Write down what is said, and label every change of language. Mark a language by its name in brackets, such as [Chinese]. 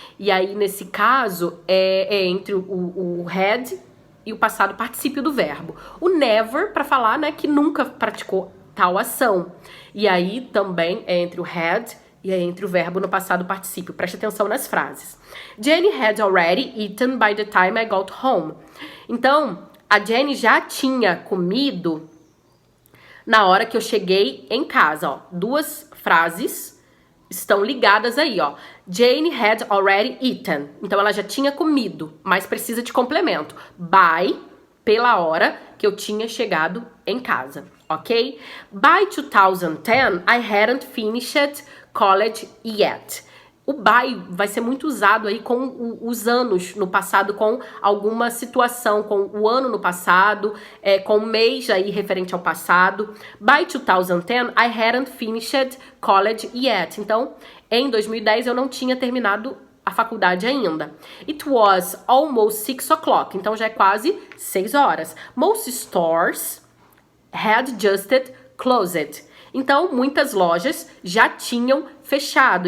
[Portuguese] E aí, nesse caso, é entre o had e o passado particípio do verbo. O never, para falar, né, que nunca praticou tal ação. E aí, também, é entre o had e é entre o verbo no passado particípio. Preste atenção nas frases. [English] Jenny had already eaten by the time I got home. [Portuguese] Então, a Jenny já tinha comido na hora que eu cheguei em casa, ó. Duas frases estão ligadas aí, ó. [English] Jane had already eaten. [Portuguese] Então, ela já tinha comido, mas precisa de complemento. By, pela hora que eu tinha chegado em casa, ok? [English] By 2010, I hadn't finished college yet. [Portuguese] O by vai ser muito usado aí com os anos no passado, com alguma situação, com o ano no passado, com o mês aí referente ao passado. [English] By 2010, I hadn't finished college yet. [Portuguese] Então, em 2010, eu não tinha terminado a faculdade ainda. [English] It was almost 6 o'clock. [Portuguese] Então, já é quase 6 horas. [English] Most stores had just closed. [Portuguese] Então, muitas lojas já tinham fechado.